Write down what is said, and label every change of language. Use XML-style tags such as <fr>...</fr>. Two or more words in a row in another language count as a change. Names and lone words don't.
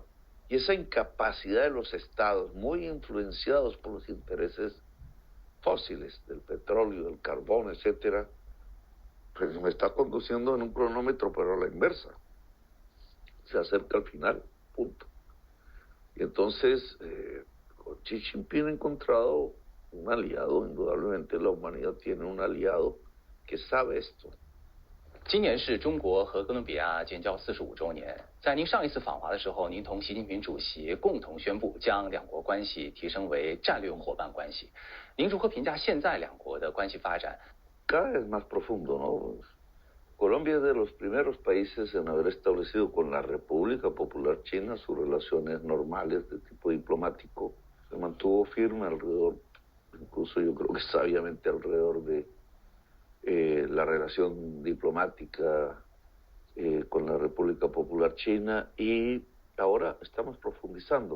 <es>Y esa incapacidad de los Estados, muy influenciados por los intereses fósiles, del petróleo, del carbón, etcétera, pues me está conduciendo en un cronómetro, pero a la inversa. Se acerca al final, punto. Y entonces, con Xi Jinping ha encontrado un aliado, indudablemente la humanidad tiene un aliado que sabe esto.</es> <zh>今年是中国和哥伦比亚建交45周年，在您上一次访华的时候，您同习近平主席共同宣布将两国关系提升为战略伙伴关系。您如何评价现在两国的关系发展？</zh> <es>Cada vez más profundo, ¿no? Colombia es de los primeros países en haber establecido con la República Popular China sus relaciones normales de tipo diplomático. Se mantuvo firme alrededor, incluso yo creo que sabiamente alrededor de la relación diplomática con la República Popular China y ahora estamos profundizando.</es>